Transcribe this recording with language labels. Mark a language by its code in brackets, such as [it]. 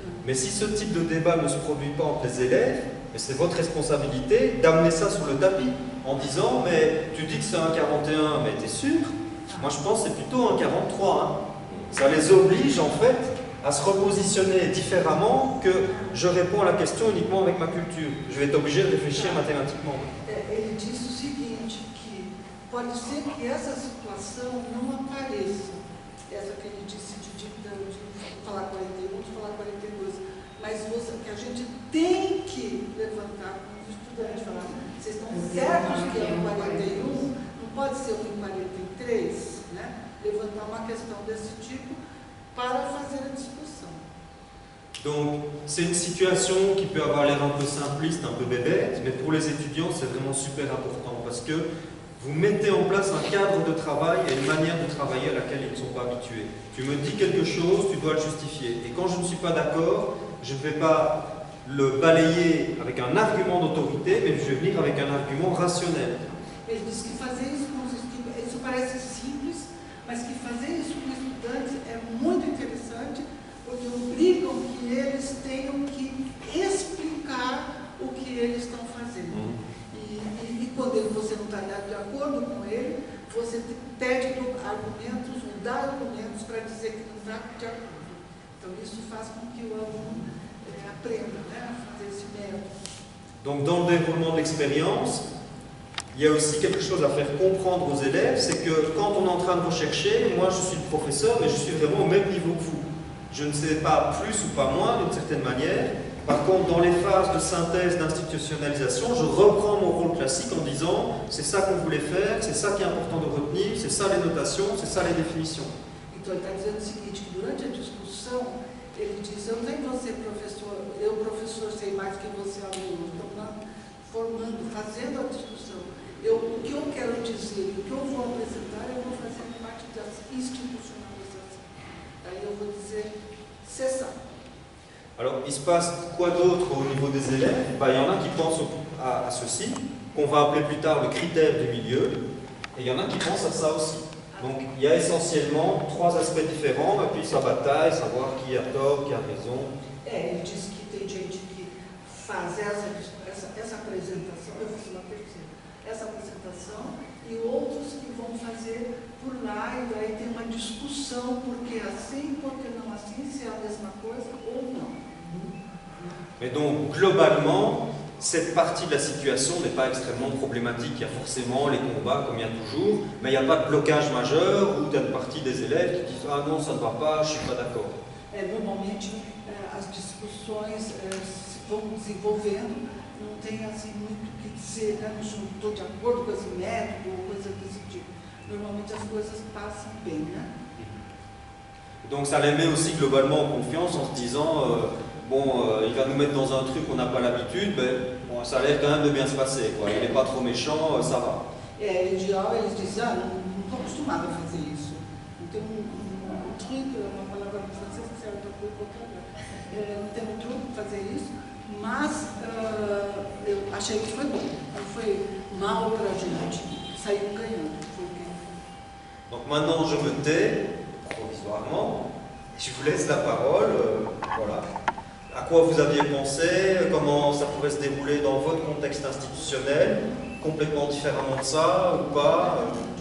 [fr] Mais si ce type de débat ne se produit pas entre les élèves, c'est votre responsabilité d'amener ça sur le tapis en disant, mais tu dis que c'est 1,41, mais t'es sûr? Moi je pense que c'est plutôt 1,43. Hein. Ça les oblige en fait à se repositionner différemment que je réponds à la question uniquement avec ma culture. Je vais être obligé de réfléchir mathématiquement. [pt] Ele disse o seguinte, que pode ser que essa situação não apareça, essa que ele disse de falar 41, de falar 42, mas que a gente tem que levantar com os estudantes, falar, vocês estão certos que é o 41, não pode ser o 43, né? Levantar uma questão desse tipo para fazer a discussão. [fr] Donc, c'est une situation qui peut avoir l'air un peu simpliste, un peu bébête, mais pour les étudiants, c'est vraiment super important parce que vous mettez en place un cadre de travail et une manière de travailler à laquelle ils ne sont pas habitués. Tu me dis quelque chose, tu dois le justifier. Et quand je ne suis pas d'accord, je ne vais pas le balayer avec un argument d'autorité, mais je vais venir avec un argument rationnel. [pt] Ele disse que fazer isso com os estudantes, isso parece simples, mas que fazer isso com os estudantes é muito interessante, porque obrigam que eles tenham que explicar o que eles estão fazendo. E quando você não está de acordo com ele, você pede argumentos, ou dá argumentos para dizer que não está de acordo. Então isso faz com que o aluno aprenda, né, a fazer esse método. [fr] Donc dans le déroulement de l'expérience, il y a aussi quelque chose à faire comprendre aux élèves, c'est que quand on est en train de rechercher, moi je suis le professeur, mais je suis vraiment au même niveau que vous. Je ne sais pas plus ou pas moins d'une certaine manière. Par contre, dans les phases de synthèse, d'institutionnalisation, je reprends mon rôle classique en disant c'est ça qu'on voulait faire, c'est ça qui est important de retenir, c'est ça les notations, c'est ça les définitions. [pt] Então ele está dizendo o seguinte, que durante a discussão, ele diz, eu não sei você professor, eu professor sei mais que você aluno, estou formando, fazendo a discussão. O que eu quero dizer, o que eu vou apresentar, eu vou fazer parte da institucionalização. Aí eu vou dizer, [fr] c'est ça. Alors, il se passe quoi d'autre au niveau des élèves? Ben, il y en a qui pensent à ceci, qu'on va appeler plus tard le critère du milieu. Et il y en a qui pensent à ça aussi. Donc il y a essentiellement 3 aspects différents, et puis ça bataille, savoir qui a tort, qui a raison. [pt] Ele disse que tem gente que faz essa apresentação, eu fiz uma terceira, essa apresentação, e outros que vão fazer por lá, e daí tem uma discussão, porque assim, porque não assim, se é a mesma coisa ou não. [fr] Mais donc, globalement, cette partie de la situation n'est pas extrêmement problématique. Il y a forcément les combats, comme il y a toujours, mais il n'y a pas de blocage majeur où tu as une partie des élèves qui disent « Ah non, ça ne va pas, je ne suis pas d'accord ». [pt] Normalmente, as discussões se vão desenvolvendo, não tem assim muito o que dizer, né? Não estou de acordo com esse método ou coisa desse tipo. Normalmente as coisas passam bem, né? [fr] Donc ça les met aussi globalement en confiance en se disant il va nous mettre dans un truc qu'on n'a pas l'habitude, mais bon, ça a l'air quand même de bien se passer, quoi. Il n'est pas trop méchant, ça va. [pt] Em geral, eles dizem, não estou acostumado a fazer isso. Não tem um truque, uma palavra em francês que serve para qualquer lugar. Não tem um truque para fazer isso, mas eu achei que foi bom. Não foi mal para a gente, saiu ganhando. [fr] Donc maintenant, je me tais, provisoirement, et je vous laisse la parole. Voilà. À quoi vous aviez pensé, comment ça pourrait se dérouler dans votre contexte institutionnel, complètement différemment de ça ou pas?